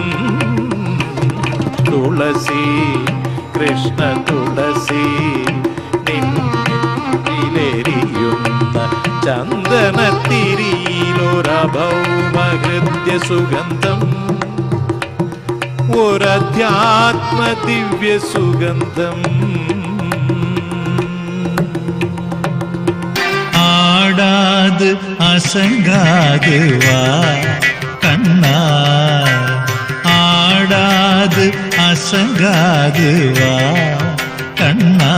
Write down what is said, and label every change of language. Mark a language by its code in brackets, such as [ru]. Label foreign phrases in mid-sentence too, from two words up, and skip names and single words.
[ml] തുളസി കൃഷ്ണ തുളസി നെഞ്ചിലെരിയുന്ന ചന്ദനത്തിരിയിലൊരഭൗമഹൃദ്യ സുഗന്ധം, ഒരധ്യാത്മദിവ്യ സുഗന്ധം. [ta] ஆடாது அசங்காது வா கண்ணா, ஆடாது அசங்காது வா கண்ணா,